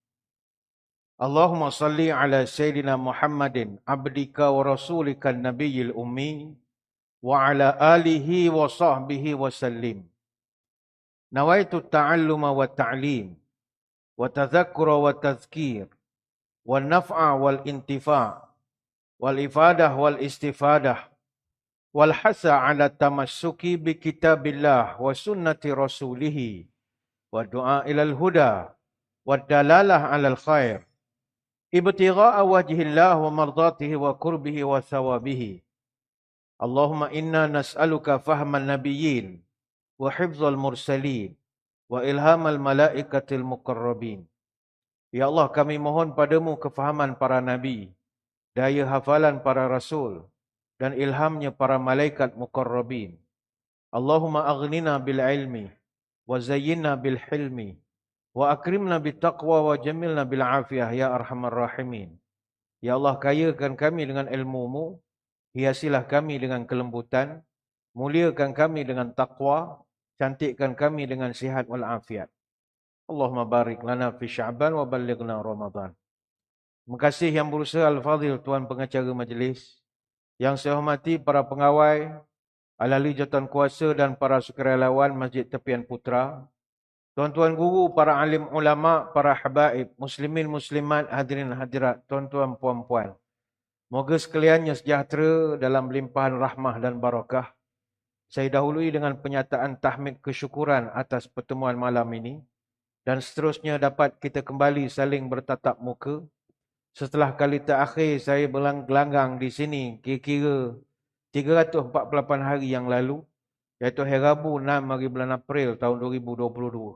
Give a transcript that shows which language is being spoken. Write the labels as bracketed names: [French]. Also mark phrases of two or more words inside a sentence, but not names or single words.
[Arabic] اللهم صل على سيدنا محمد عبدك ورسولك النبي الأمي وعلى آله وصحبه وسلم. نويت التعلم والتعليم والتذكر والتذكير والنفع والانتفاع والإفادة والاستفادة والحث على التمسك بكتاب الله وسنة رسوله والدعاء إلى الهدى والدلالة على الخير ابتغاء وجه الله ومرضاته وقربه وثوابه. اللهم إنا نسألك فهم النبيين وحفظ المرسلين وإلهام الملائكة المقربين. [Malay] Ya Allah, kami mohon padamu kefahaman para nabi, daya hafalan para rasul, dan ilhamnya para malaikat muqarrabin. [Arabic] اللهم أغننا بالعلم وزينا بالحلم وأكرمنا بالتقوى وجملنا بالعافية يا أرحم الراحمين. [Malay] Ya Allah, kayakan kami dengan ilmu-Mu, hiasilah kami dengan kelembutan, muliakan kami dengan taqwa, cantikkan kami dengan sihat wal afiat. [Arabic] اللهم بارك لنا في شعبان وبلغنا رمضان. [Malay] Terima kasih yang berusaha Al-Fadhil Tuan Pengacara Majlis, yang saya hormati para pengawai, ahli jawatan kuasa dan para sukarelawan Masjid Tepian Putra, tuan-tuan guru, para alim ulama, para habaib, muslimin muslimat, hadirin hadirat, tuan-tuan puan-puan. Moga sekaliannya sejahtera dalam limpahan rahmah dan barakah. Saya dahului dengan penyataan tahmid kesyukuran atas pertemuan malam ini, dan seterusnya dapat kita kembali saling bertatap muka. Setelah kali terakhir saya bergelanggang di sini kira-kira 348 hari yang lalu, iaitu hari Rabu 6 hari bulan April tahun 2022.